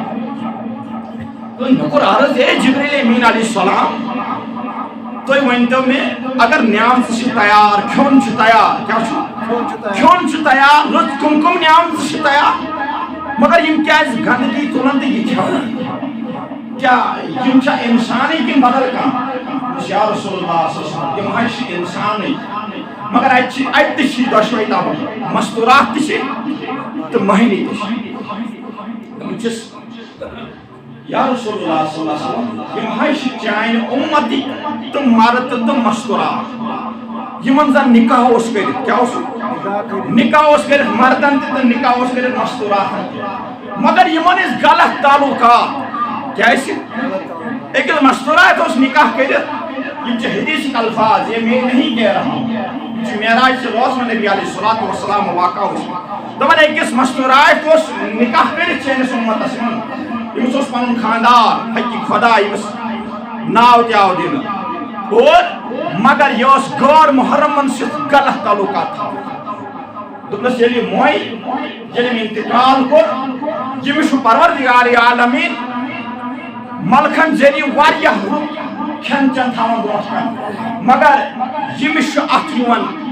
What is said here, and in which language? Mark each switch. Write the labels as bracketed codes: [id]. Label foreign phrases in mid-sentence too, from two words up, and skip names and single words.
[ks] مےٚ کوٚر عرض ہے جبریل امین [ar] علیہ السلام [ks] تُہۍ ؤنۍتو مےٚ اگر نعمژٕ چھِ تیار کھیوٚن چھُ تیار کیٛاہ چھُ کھیوٚن چھُ تیار رٕژ کٕم نعمژٕ چھِ تیار مگر یِم کیٛازِ گنٛدگی تُلان تہٕ یہِ کھٮ۪وان کیٛاہ یِم چھا اِنسانٕے کِنہٕ بدل کانٛہہ [ar] یا رسول اللہ صلی اللہ علیہ وسلم [ks] یِم حظ چھِ اِنسانٕے مگر اَتہِ تہِ چھِ دۄشوَے طبقہٕ مستوٗرات تہِ چھِ تہٕ مٔہنی تہِ چھِ بہٕ چھُس [ar] یا رسول اللہ صلی اللہ علیہ وسلم [ks] یِم حظ چھِ چانہِ اُمتی تہٕ مرد تہٕ مستوٗرات یِمن زن نکاح اوس کٔرِتھ کیٛاہ اوس نکاح اوس کٔرِتھ مردن تہِ تہٕ نکاح اوس کٔرِتھ مستوٗراتن تہِ مگر یِمن ٲسۍ غلط تعلقات کیٛازِ أکِس مستوٗرات اوس نکاح کٔرِتھ یِم چھِ حدیثٕکۍ الفاظ [ur] یہ میں نہیں کہہ رہا ہوں [ks] یِم چھِ معراج سے روز میں نبی [ar] علیہ الصلوۃ والسلام [ks] واقعہ اوس دپان أکِس مستوٗرات اوس نکاح کٔرِتھ سٲنِس اُمتس منٛز ییٚمِس اوس پنُن خاندار حقی خۄدا ییٚمِس ناو تہِ آو دِنہٕ اور مگر یہِ اوس غٲر محرمن سۭتۍ غلط تعلقات تھاوان دوٚپنس ییٚلہِ یہِ موے ییٚلہِ أمۍ انتقال کوٚر ییٚمِس چھُ پروردگار عالمیٖن ملکن ذٔریعہٕ واریاہ رُت کھٮ۪ن چٮ۪ن تھاوان برونٛٹھ کَنہِ مگر ییٚمِس چھُ اَتھ یِوان